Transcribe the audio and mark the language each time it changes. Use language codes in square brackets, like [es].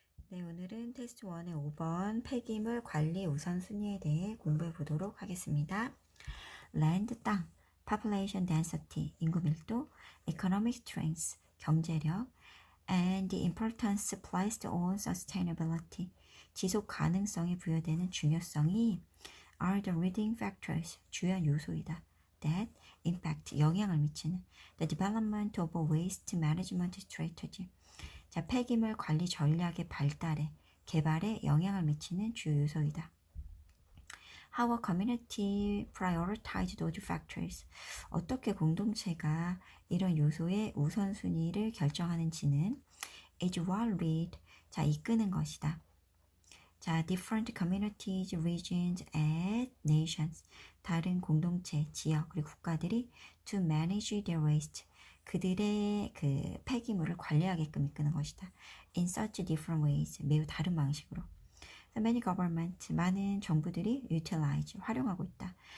[ko] 네, 오늘은 테스트 1의 5번 폐기물 관리 우선순위에 대해 공부해 보도록 하겠습니다. [en] land, 땅, population density, [ko] 인구 밀도, [en] economic strength, 경제력, and the importance placed on sustainability, [ko] 지속 가능성에 부여되는 중요성이 [en] are the leading factors, [ko] 주요 요소이다. [en] that impact, [ko] 영향을 미치는 [en] the development of a waste management strategy, [ko] 자, 폐기물 관리 전략의 발달에, 개발에 영향을 미치는 주요 요소이다. [en] How a community prioritize those factors. [ko] 어떻게 공동체가 이런 요소의 우선순위를 결정하는지는 [en] is what lead, [ko] 자, 이끄는 것이다. [en] 자, different communities, regions, and nations. [ko] 다른 공동체, 지역, 그리고 국가들이 [en] to manage their waste. [ko] 그들의 그 폐기물을 관리하게끔 이끄는 것이다. [en] In such different ways. [ko] 매우 다른 방식으로. [en] Many governments, [ko] 많은 정부들이 utilize, 활용하고 있다.